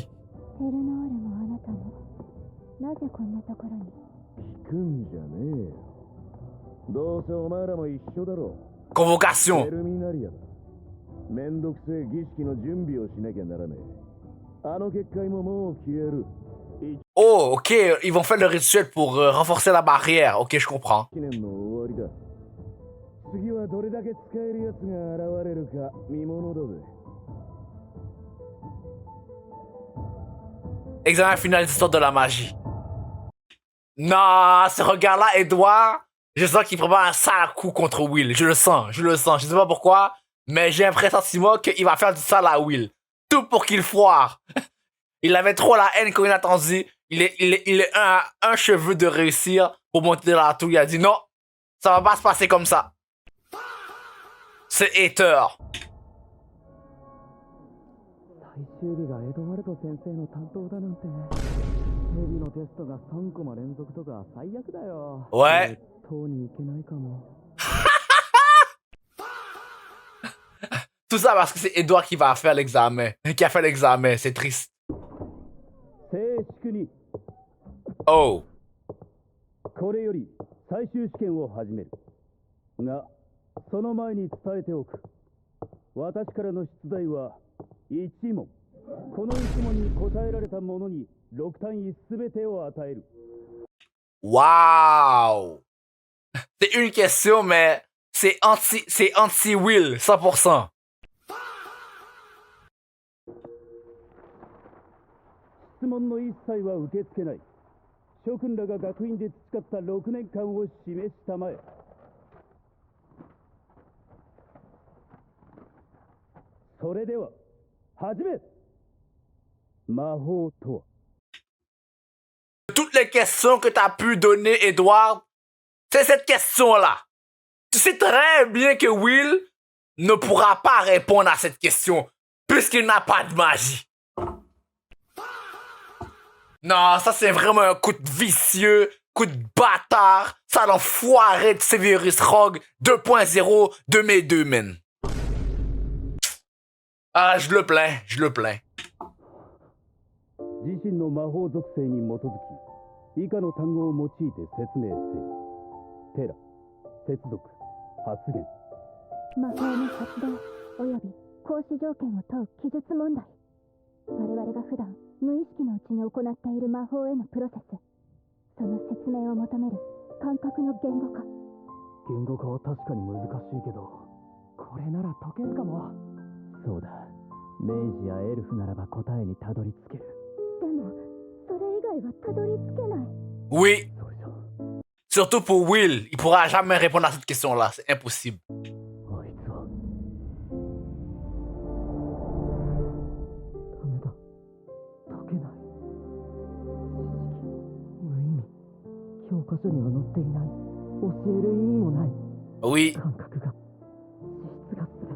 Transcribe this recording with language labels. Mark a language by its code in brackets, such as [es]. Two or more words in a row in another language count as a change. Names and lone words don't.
[ja] エルノールもあなたもなぜこんなところに聞くんじゃねえよどうせお前らも一緒だろ [fr] Convocation. [ja] エルミナリアだめんどくせえ儀式の準備をしなきゃならねえあの結界ももう消える [fr] Oh, ok. Ils vont faire le rituel pour renforcer la barrière. Ok, je comprends. [ja] 記念の終わりだ次はどれだけ使えるやつが現れるか見ものだぜ [fr] Examen final d'histoire de la magie. Non, ce regard-là, Edouard, je sens qu'il prépare un sale coup contre Will. Je le sens. Je sais pas pourquoi, mais j'ai un pressentiment qu'il va faire du sale à Will. Tout pour qu'il foire. Il avait trop la haine quand il a attendu. Il est un cheveu de réussir pour monter dans la tour. Il a dit non, ça va pas se passer comme ça. C'est hater. [ja] 最終日がエドワルド先生の担当だなんてヘビのテストが3コマ連続とか最悪だよ [fr] Ouais. [ja] 塔に行けないかも [fr] Tout ça parce que c'est Edouard qui va faire l'examen. Qui a fait l'examen. C'est triste. [ja] 正式に Oh. これより最終試験を始めるがその前に伝えておく私からの出題は1問この1問に答えられた者に6単位すべてを与える [fr] Wow. C'est une question, mais c'est anti-Will, 100%. [ja] 質問の一切は受け付けない諸君らが学院で培った6年間を示したまえそれでは始め魔法とは [fr] Toutes les questions que tu as pu donner, Edouard, c'est cette question-là. Tu sais très bien que Will ne pourra pas répondre à cette question, puisqu'il n'a pas de magie. Non, ça c'est vraiment un coup de vicieux, coup de bâtard, ça l'enfoiré de Severus Rogue 2.0 de mes deux, men. Ah, je le plains, je le plains. [ja] 自身の魔法属性に基づき以下の単語を用いて説明せよ。テラ、接続、発言。魔法の発動および行使条件を問う記述問題。我々が普段無意識のうちに行っている魔法へのプロセス、その説明を求める感覚の言語化。言語化は確かに難しいけど、これなら解けるかも。そうだ、明治やエルフならば答えにたどり着ける。でもそれ以外はたどり着けない。 [fr] Oui, [ja] それじゃ [fr] surtout pour Will. Il pourra jamais répondre à cette question-là. C'est impossible. [ja] あいつはダメだ、解けない。無意味、教科書には載っていない、教える意味もない。 [fr] Oui, [ja] 感覚が、資質が全て。